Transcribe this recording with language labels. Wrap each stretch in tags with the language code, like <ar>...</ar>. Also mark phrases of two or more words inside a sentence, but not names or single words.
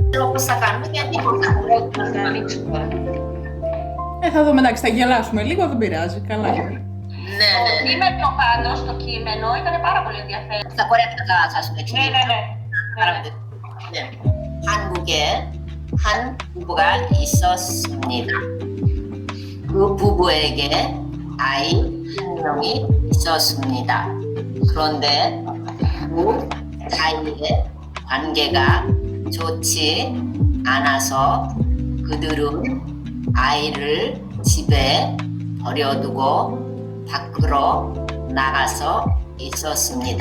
<el>θα κάνουμε και τίποτα. Θα ανοίξουμε τώρα. Θα δούμε, εντάξει, θα γελάσουμε λίγο, δεν πειράζει. Καλά είναι. Ναι, Το κείμενο πάντως, το κείμενο ήταν πάρα πολύ ενδιαφέρον. Στα κορεάτικα θα σου εξηγήσω. Ναι.</el> <ko>한국에 한 부부가 있었습니다. 그 부부에게 아이 한 명이 있었습니다. 그런데 그 사이의 관계가 좋지 않아서 그들은 아이를 집에 버려두고 밖으로 나가서 있었습니다.</ko>